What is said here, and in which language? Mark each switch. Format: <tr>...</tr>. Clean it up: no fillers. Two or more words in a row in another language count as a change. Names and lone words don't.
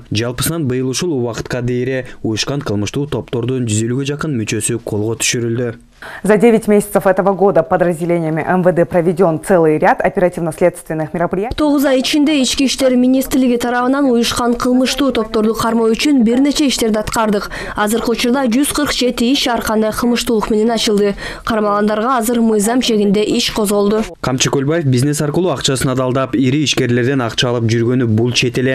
<ky>Жалпысынан быйыл ушул убакытка дейин уюшкан кылмыштуу топтордун 150-ге жакын мүчөсү колго түшүрүлдү.</ky> <ru>За 9 месяцев этого года подразделениями МВД проведен целый ряд оперативно-следственных мероприятий.</ru> <ky>9 ай ичинде Ички иштер министрлиги тарабынан уюшкан кылмыштуу топторду кармоо үчүн бир нече иштерди аткардык. Азыркы учурда 147 иш ар кандай кылмыштуулук менен ачылды. Кармалгандарга азыр мыйзам чегинде иш козголду. Камчы Көлбаев бизнес аркылуу акчасын адалдап, ири ишкерлерден акча алып жүргөнү бул чет эле.</ky>